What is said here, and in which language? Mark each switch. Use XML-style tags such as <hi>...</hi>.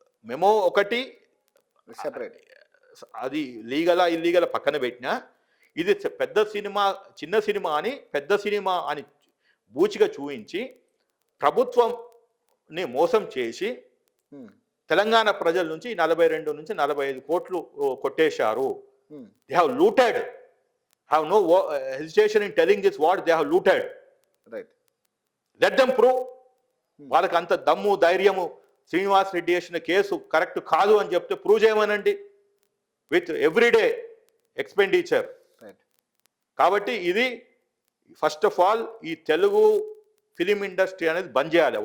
<te>Memo ఒకటి separate, అది లీగలా ఇల్లీగల పక్కన పెట్టినా, ఇది పెద్ద సినిమా చిన్న సినిమా అని పెద్ద సినిమా అని బూచిగా చూపించి ప్రభుత్వంని మోసం చేసి తెలంగాణ ప్రజల నుంచి 42 నుంచి 45 కోట్లు కొట్టేశారు.</te> <en>They have looted, have no hesitation in telling this what they have looted. Right. Let them prove.</en> <te>వాళ్ళకి అంత దమ్ము ధైర్యము, శ్రీనివాస్ రెడ్డి చేసిన కేసు కరెక్ట్ కాదు అని చెప్తే ప్రూవ్ చేయమనండి</te> <en>With everyday expenditure.</en> <te>కాబట్టి ఇది</te> <en>first of all</en> <te>ఈ తెలుగు ఫిలిం ఇండస్ట్రీ అనేది బంద్ చేయాలి.</te>